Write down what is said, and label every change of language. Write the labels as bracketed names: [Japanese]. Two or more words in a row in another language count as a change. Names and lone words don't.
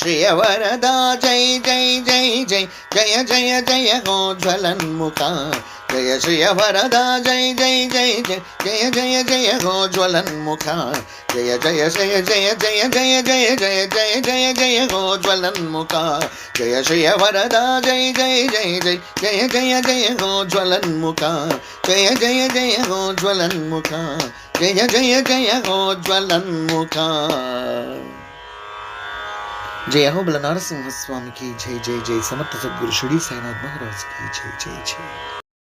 [Sanskrit] శ్రీయవరద, జయ జయ జయ జయ జయ జయ జయ హో జ్వలన్ముఖ, జయ శ్రియ వరద జయ జయ జయ జయ జయ జయ జయ గోజ్వలన్ముఖ జయ జయ జయ జయ జయ జయ జయ జయ జయ జయ జయ గోజ్వలన్ముఖ జయ శ్రియ వరద జయ జయ జయ జయ జయ జయ జయ గోజ్వలన్ముఖ జయ జయ జయ గోజ్వలన్ముఖ జయ జయ జయ గోజ్వలన్ముఖ. [Hindi] जय हो बल नरसिंह स्वामी की जय जय जय. समर्थ सद्गुरु शिरडी साईनाथ महाराज की जय जय जय.